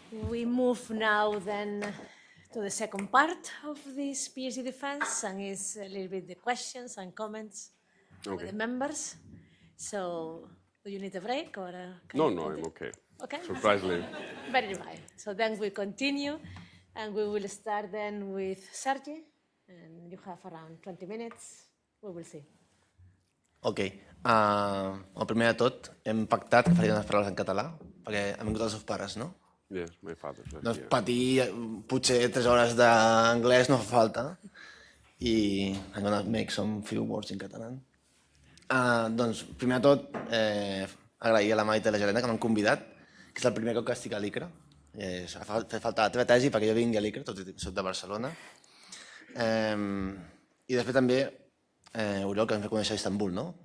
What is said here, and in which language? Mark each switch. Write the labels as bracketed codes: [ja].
[en] We move now then to the second part of this PhD defense, and it's a little bit the questions and comments of the members. So, do you need a break or? No, I'm okay. Okay. Surprisingly. Very nice. So then we continue, and we will start then with Sergi, and you have around 20 minutes. We will see. Ok. [ca] El primer de tot, hem pactat que faríem les paraules en català, perquè han vingut els seus pares, no? [en] Yes, my father. [ca] Doncs patir potser 3 hores d'anglès no fa falta. [en] I I'm gonna make some few words in català. [ca] Doncs, primer de tot, agrair a la Maite i a la Gerena que m'han convidat, que és el primer cop que estic a l'ICRA. Ha fet falta la teva tesi perquè jo vingui a l'ICRA, tot i que soc de Barcelona. I després també, Oriol, que ens va conèixer a Istanbul, no?